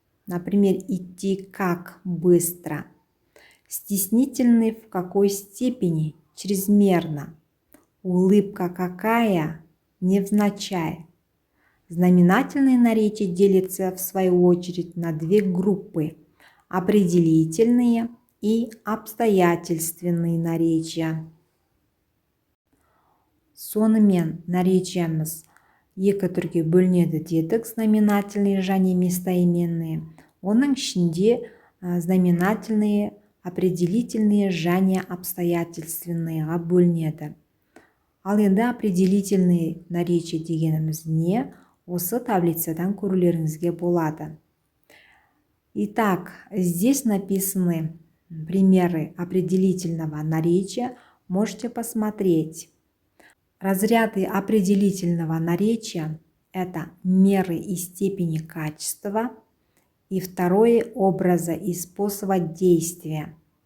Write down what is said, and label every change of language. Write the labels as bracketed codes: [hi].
[ru] Например, идти как быстро. Стеснительный в какой степени, чрезмерно. Улыбка какая, невзначай. Знаменательные наречия делятся в свою очередь на две группы – определительные и обстоятельственные наречия. [kk] Сонымен наречиямыз екі түрге бөлінеді дедік, знаменательные және местоименные. Оның ішінде знаменательные, определительные және обстоятельственныйға бөлінеді. Ал енді определительные наречия дегеніміз не? Осы таблицадан көрулеріңізге болады. [ru] Итак, здесь написаны примеры определительного наречия. Можете посмотреть. Разряды определительного наречия – это меры и степени качества, и второе – образа и способа действия.